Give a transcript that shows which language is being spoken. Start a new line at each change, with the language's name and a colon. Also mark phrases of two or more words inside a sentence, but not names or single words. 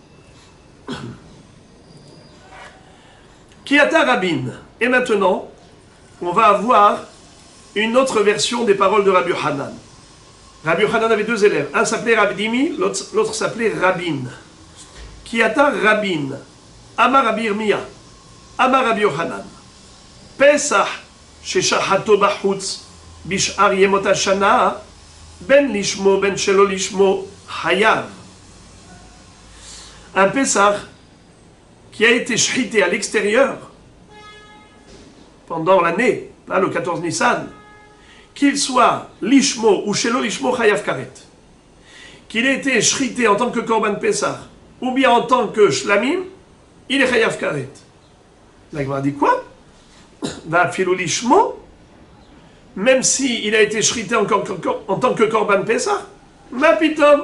Aramaic: כי אתא רבין.
French: Et maintenant, on va avoir une autre version des paroles de Rabbi Hanan. Rabbi Hanan avait deux élèves. Un s'appelait Rabdimi, l'autre s'appelait Rabin.
Aramaic: כי אתא רבין. Amar Rabbi Yirmiyah. Amar Rabbi Hanan.
Hebrew: פסח ששחטו בחוץ בשאר ימות השנה בין לשמו בין שלא לשמו חייב.
French: Un Pesach qui a été shrité à l'extérieur pendant l'année, pas le 14 Nissan, qu'il soit lishmo ou
Hebrew: שלא לשמו חייב כרת,
French: qu'il ait été shrité en tant que
Hebrew: קרבן פסח
French: ou bien en tant que shlamim, il est
Hebrew: חייב כרת.
French: La Gemara dit quoi?
Hebrew: ואפילו לשמו,
French: même si il a été shrité en tant que
Hebrew: קרבן פסח, מה פתאום.